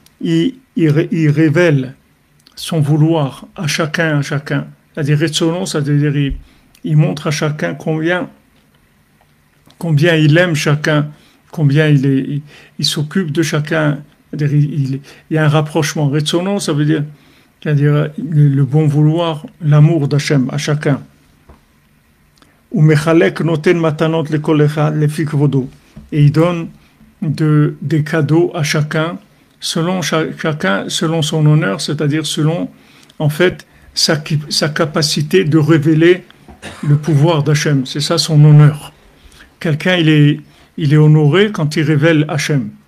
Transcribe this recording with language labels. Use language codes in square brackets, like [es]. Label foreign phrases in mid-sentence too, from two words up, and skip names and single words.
[fr] il révèle son vouloir à chacun, C'est-à-dire, Retsono, c'est-à-dire, il montre à chacun combien il aime chacun, combien il s'occupe de chacun. C'est-à-dire, il y a un rapprochement. Retsono, ça veut dire, c'est-à-dire le bon vouloir, l'amour d'Hachem à chacun. [he] ומחלק נותן מתנות לכל אחד לפי כבודו. [fr] Et il donne des cadeaux à chacun selon son honneur, c'est-à-dire selon, en fait, sa capacité de révéler le pouvoir d'Hachem. C'est ça son honneur. Quelqu'un, il est honoré quand il révèle Hachem.